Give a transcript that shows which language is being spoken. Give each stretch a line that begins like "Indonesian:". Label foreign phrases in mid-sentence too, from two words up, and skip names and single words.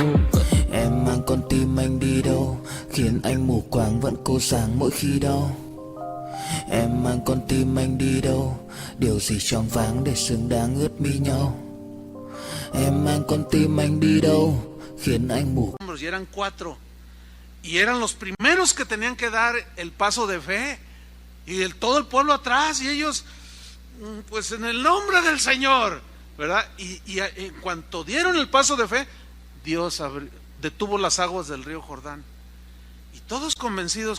Vietnamese: Em mang con tim anh đi đâu khiến anh mù quáng vẫn cô sáng mỗi khi đau. Em mang con tim anh đi đâu, điều gì choáng váng để xứng đáng ướt mi nhau. Em mang con tim anh đi đâu, khiến anh mù.
Spanish: Y eran 4 y eran los primeros que tenían que dar el paso de fe y todo el pueblo atrás y ellos pues en el nombre del Señor, ¿verdad? Y en cuanto dieron el paso de fe, Dios detuvo las aguas del río Jordán y todos convencidos.